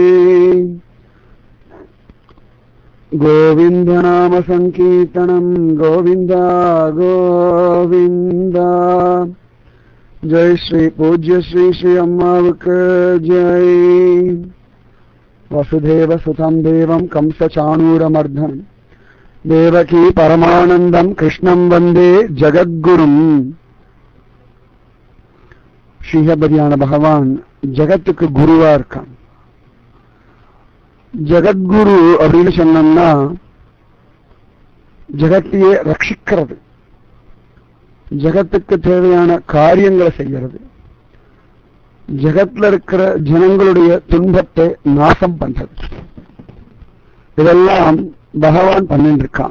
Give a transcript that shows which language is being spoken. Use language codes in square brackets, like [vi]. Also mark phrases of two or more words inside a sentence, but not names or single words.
[sa] गोविंद नाम संकीर्तनम गोविंदा गोविंदा। जय श्री पूज्य श्री श्री अम्मावक जय। वसुदेव सुतं देवं कंस चाणूरमर्दनम् देवकी परमानंदम कृष्णं वंदे जगद्गुरुम। [ta] ஸ்ரீஹபதியான பகவான் ஜகத்துக்கு குருவா இருக்கான். ஜகத்குரு அப்படின்னு சொன்னோம்னா ஜகத்தையே ரட்சிக்கிறது, ஜகத்துக்கு தேவையான காரியங்களை செய்யறது, ஜகத்துல இருக்கிற ஜனங்களுடைய துன்பத்தை நாசம் பண்றது, இதெல்லாம் பகவான் பண்ணிட்டு இருக்கான்.